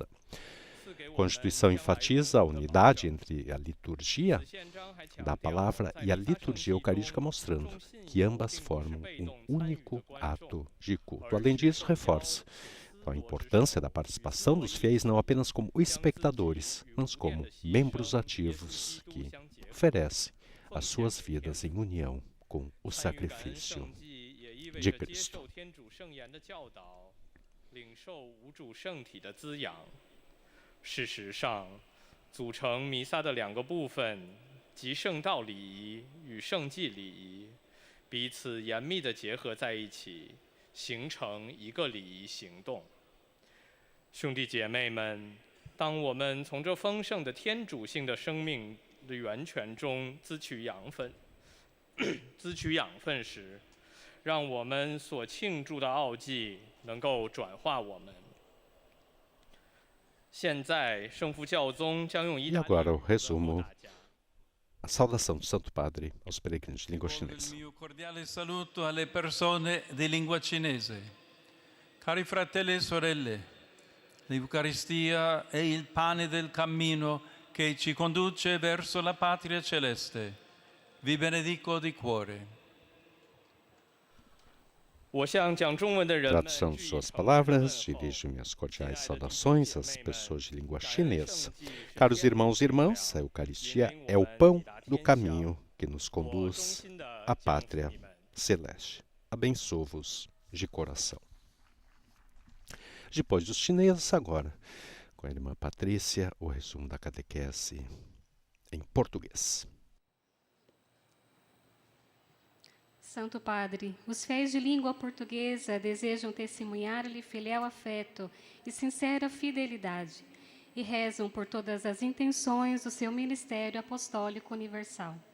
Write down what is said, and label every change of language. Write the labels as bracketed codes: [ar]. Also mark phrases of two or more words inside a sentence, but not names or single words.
[pt] A Constituição enfatiza a unidade entre a liturgia da palavra e a liturgia eucarística, mostrando que ambas formam um único ato de culto. Além disso, reforça a importância da participação dos fiéis não apenas como espectadores, mas como membros ativos que oferecem as suas vidas em união com o sacrifício de Cristo. [zh] 事实上，组成弥撒的两个部分，即圣道礼仪与圣祭礼仪，彼此严密地结合在一起，形成一个礼仪行动。兄弟姐妹们，当我们从这丰盛的天主性的生命的源泉中滋取养分，滋取养分时，让我们所庆祝的奥迹能够转化我们。现在，圣父教宗将用意 [pt] E [zh] 大利 [pt] agora o [zh] 语 [pt] resumo, a saudação do Santo Padre aos peregrinos de língua [it] Con il [pt] chinesa. [it] mio cordiale saluto alle persone di lingua cinese. Cari fratelli e sorelle, l'Eucaristia è il pane del cammino che ci conduce verso la patria celeste. Vi benedico di cuore. [zh] 我向讲中文的人们 [pt] Tradução de [zh] 致以 [pt] suas [zh] 诚挚的 [pt] palavras, [zh] 问候 [pt] dirijo minhas cordiais [zh] 亲爱的弟兄 [pt] saudações [zh] 姐 [pt] às [zh] 妹们 [pt] pessoas de língua [zh] 感恩 [pt] chinesa. [zh] 圣祭是 [pt] Caros [zh] 天 [pt] irmãos e [zh] 主的 [pt] irmãs, a [zh] 粮 [pt] Eucaristia [zh] 引领 [pt] é [zh] 我 [pt] o [zh] 们 [pt] pão [zh] 抵达 [pt] do [zh] 天乡 [pt] caminho que nos [zh] 我衷 [pt] conduz [zh] 心地 [pt] à [zh] 敬福 [pt] pátria [zh] 你们 [pt] celeste. Abençoo-vos de coração. Depois dos chineses, agora, com a irmã Patrícia, o resumo da catequese em português. Santo Padre, os fiéis de língua portuguesa desejam testemunhar-lhe filial afeto e sincera fidelidade e rezam por todas as intenções do seu ministério apostólico universal.